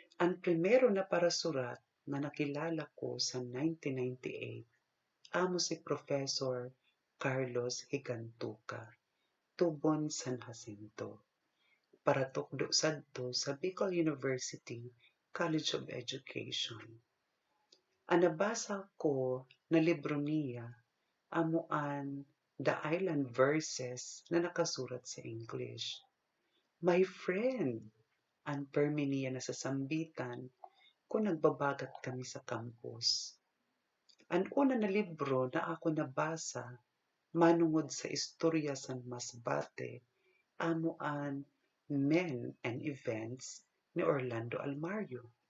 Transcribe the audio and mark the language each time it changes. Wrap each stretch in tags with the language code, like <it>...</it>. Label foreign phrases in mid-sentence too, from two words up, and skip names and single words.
<msb>Ang primero na parasurat na nakilala ko sa 1998 amo si Professor Carlos Higantuca, tubon San Jacinto. Pagtukdo sadto sa Bicol University College of Education. Ang nabasa ko na libro niya amuan The Island Verses na nakasurat sa English.</msb> <en>My friend,</en> <msb>ang permi niya na sa sambitan kung nagbabagat kami sa campus. Ang una na libro na ako nabasa manungod sa istorya sa Masbate amuan Men and Events ni Orlando Almario.</msb>